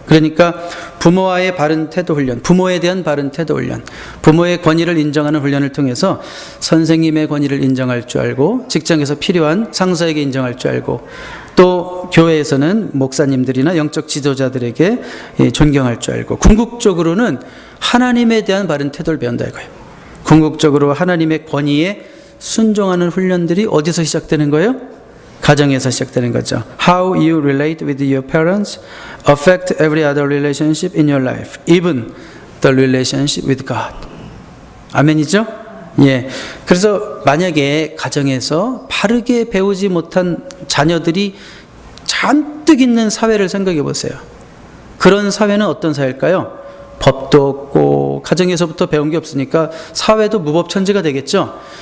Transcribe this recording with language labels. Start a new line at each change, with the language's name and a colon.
Korean: 그러니까 부모와의 바른 태도 훈련, 부모에 대한 바른 태도 훈련, 부모의 권위를 인정하는 훈련을 통해서 선생님의 권위를 인정할 줄 알고, 직장에서 필요한 상사에게 인정할 줄 알고, 또 교회에서는 목사님들이나 영적 지도자들에게 존경할 줄 알고, 궁극적으로는 하나님에 대한 바른 태도를 배운다 이거예요. 궁극적으로 하나님의 권위에 순종하는 훈련들이 어디서 시작되는 거예요? 가정에서 시작되는 거죠.
English: How you relate with your parents affect every other relationship in your life, even the relationship with God.
Korean: 아멘이죠? 예. 그래서 만약에 가정에서 바르게 배우지 못한 자녀들이 잔뜩 있는 사회를 생각해 보세요. 그런 사회는 어떤 사회일까요? 법도 없고 가정에서부터 배운 게 없으니까 사회도 무법천지가 되겠죠.